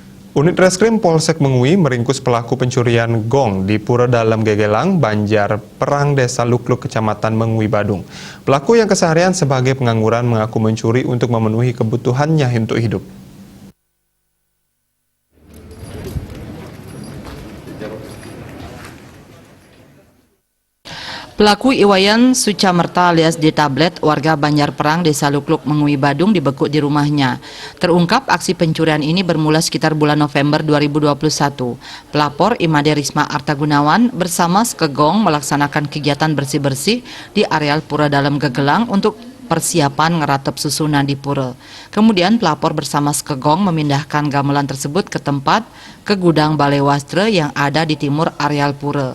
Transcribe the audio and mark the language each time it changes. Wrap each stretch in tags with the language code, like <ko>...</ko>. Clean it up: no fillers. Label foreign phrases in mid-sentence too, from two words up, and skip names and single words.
<id>Unit Reskrim Polsek Mengui meringkus pelaku pencurian gong di Pura Dalam Gegelang, Banjar Perang, Desa Lukluk, Kecamatan Mengui, Badung. Pelaku yang keseharian sebagai pengangguran mengaku mencuri untuk memenuhi kebutuhannya untuk hidup. Pelaku Iwayan Sucamerta alias D Tablet, warga Banjar Perang, Desa Lukluk, Mengui, Badung dibekuk di rumahnya. Terungkap aksi pencurian ini bermula sekitar bulan November 2021. Pelapor Imade Risma Artagunawan bersama Skegong melaksanakan kegiatan bersih-bersih di areal Pura Dalam Gegelang untuk persiapan ngeratep susunan di pura. Kemudian pelapor bersama Skegong memindahkan gamelan tersebut ke gudang Balai Wastra yang ada di timur areal pura.</id>